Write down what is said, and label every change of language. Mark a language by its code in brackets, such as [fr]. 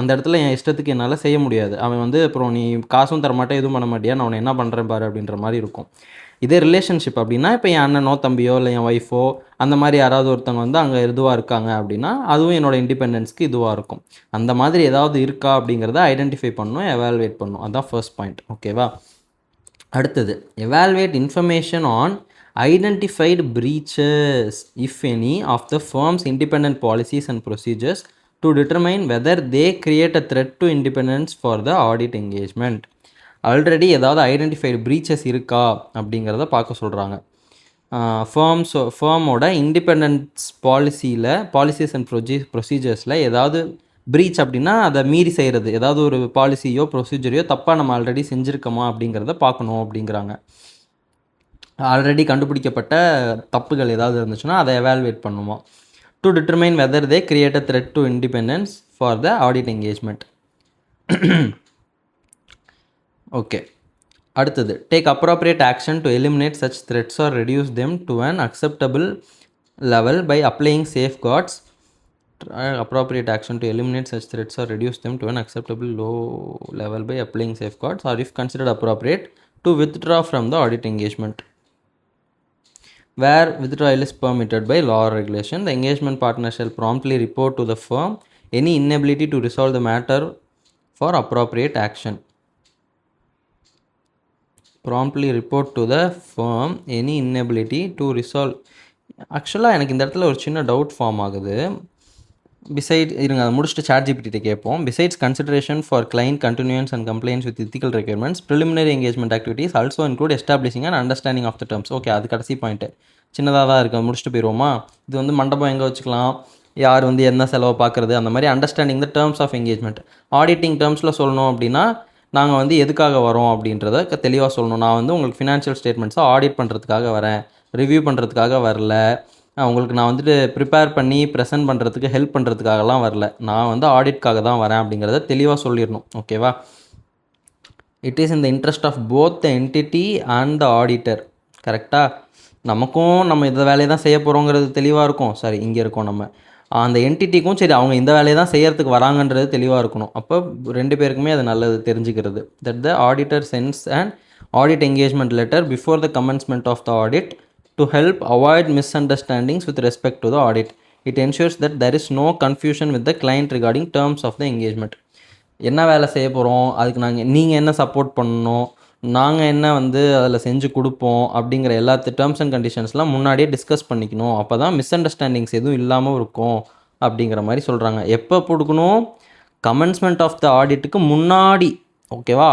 [ta] அந்த இடத்துல என் இஷ்டத்துக்கு என்னால் செய்ய முடியாது. அவன் வந்து அப்புறம் நீ காசும் தரமாட்டேன், எதுவும் பண்ண மாட்டியா, நான் அவனை என்ன பண்ணுறேன் பாரு அப்படின்ற மாதிரி இருக்கும். இதே ரிலேஷன்ஷிப் அப்படின்னா, இப்போ என் அண்ணனோ தம்பியோ இல்லை என் ஒய்ஃபோ அந்த மாதிரி யாராவது ஒருத்தவங்க வந்து அங்கே இதுவாக இருக்காங்க அப்படின்னா அதுவும் என்னோடய இண்டிபெண்டன்ஸ்க்கு இதுவாக இருக்கும். அந்த மாதிரி ஏதாவது இருக்கா அப்படிங்கிறத ஐடென்டிஃபை பண்ணணும், எவாலுவேட் பண்ணணும். அதுதான் ஃபர்ஸ்ட் பாயிண்ட். ஓகேவா? [en] அடுத்தது, evaluate information on identified breaches, if any, of the firm's independent policies and procedures to determine whether they create a threat to independence for the audit engagement. Already ஏதாவது identified breaches இருக்கா அப்படிங்கிறத பார்க்க சொல்கிறாங்க. ஃபேமோட independence policies and ப்ரொசீஜர்ஸில் ஏதாவது breach அப்படின்னா அதை மீறி செய்கிறது, ஏதாவது ஒரு பாலிசியோ ப்ரொசீஜரையோ தப்பாக நம்ம ஆல்ரெடி செஞ்சுருக்கோமா அப்படிங்கிறத பார்க்கணும் அப்படிங்கிறாங்க. ஆல்ரெடி கண்டுபிடிக்கப்பட்ட தப்புகள் ஏதாவது இருந்துச்சுன்னா அதை எவாலுவேட் பண்ணுவோம். To determine whether they create a threat to independence for the audit engagement. Okay, அடுத்தது, take appropriate action to eliminate such threats or reduce them to an acceptable level by applying safeguards. Appropriate action to eliminate such threats or reduce them to an acceptable low level by applying safeguards, or if considered appropriate, to withdraw from the audit engagement. Where withdrawal is permitted by law or regulation, the engagement partner shall promptly report to the firm any inability to resolve the matter for appropriate action. Promptly report to the firm any inability to resolve. [ta] ஆக்சுவலாக எனக்கு இந்த இடத்துல ஒரு சின்ன doubt form ஆகுது. Beside இருங்க அதை முடிச்சுட்டு ChatGPT கேட்போம். [en] Besides consideration for client continuance and compliance with ethical requirements, preliminary engagement activities also include establishing an understanding of the terms. [ta] Okay, அது கடைசி பாயிண்ட்டு சின்னதாக தான் இருக்குது, முடிச்சுட்டு போயிடுவோமா. இது வந்து மண்டபம் எங்கே வச்சுக்கலாம், யார் வந்து என்ன செலவை பார்க்குறது, அந்த மாதிரி [en] Understanding the terms of engagement. [ta] Auditing டேர்ம்ஸில் சொல்லணும் அப்படின்னா நாங்கள் வந்து எதுக்காக வரோம் அப்படின்றத தெளிவாக சொல்லணும். நான் வந்து உங்களுக்கு ஃபினான்ஷியல் ஸ்டேட்மெண்ட்ஸை ஆடிட் பண்ணுறதுக்காக வரேன், ரிவ்யூ பண்ணுறதுக்காக வரல, உங்களுக்கு நான் வந்துட்டு ப்ரிப்பேர் பண்ணி ப்ரெசென்ட் பண்ணுறதுக்கு ஹெல்ப் பண்ணுறதுக்காகலாம் வரல, நான் வந்து ஆடிட்காக தான் வரேன் அப்படிங்கிறத தெளிவாக சொல்லிடணும். ஓகேவா. [en] It is in the interest of both the entity and the auditor. [ta] கரெக்டாக, நமக்கும் நம்ம இந்த வேலையை தான் செய்ய போகிறோங்கிறது தெளிவாக இருக்கும். சரி, இங்கே இருக்கோம் நம்ம, அந்த என்டிட்டிக்கும் சரி அவங்க இந்த வேலையை தான் செய்யறதுக்கு வராங்கன்றது தெளிவாக இருக்கணும். அப்போ ரெண்டு பேருக்குமே அது நல்லது தெரிஞ்சுக்கிறது. [en] That the auditor sends and audit engagement letter before the commencement of the audit to help avoid misunderstandings with respect to the audit. It ensures that there is no confusion with the client regarding terms of the engagement. [ta] என்ன வேலை செய்ய போகிறோம், அதுக்கு நீங்கள் என்ன support பண்ணணும், நாங்கள் என்ன வந்து அதில் செஞ்சு கொடுப்போம் அப்படிங்கிற எல்லா டேர்ம்ஸ் அண்ட் கண்டிஷன்ஸ்லாம் முன்னாடியே டிஸ்கஸ் பண்ணிக்கணும். அப்போ தான் மிஸ் அண்டர்ஸ்டாண்டிங்ஸ் எதுவும் இல்லாமல் இருக்கும் அப்படிங்கிற மாதிரி சொல்கிறாங்க. எப்போ கொடுக்கணும், கமென்ஸ்மெண்ட் ஆஃப் த ஆடிட்டுக்கு முன்னாடி. ஓகேவா.